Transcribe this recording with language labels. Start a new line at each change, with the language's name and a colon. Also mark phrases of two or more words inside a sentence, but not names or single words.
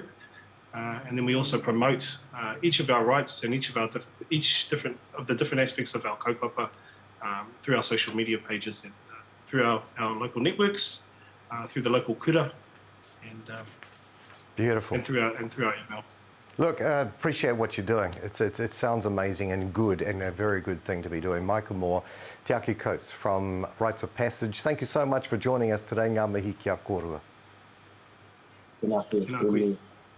English: And then we also promote each of our rites and each of the different aspects of our kaupapa through our social media pages and through our local networks, through the local kura, and beautiful, and through our email. Look, I appreciate what you're doing. It sounds amazing and good, and a very good thing to be doing. Michael Moore, Te Aki Coates from Rites of Passage, thank you so much for joining us today.
Māori: Ngā mihi kia korua. Tēnā koe.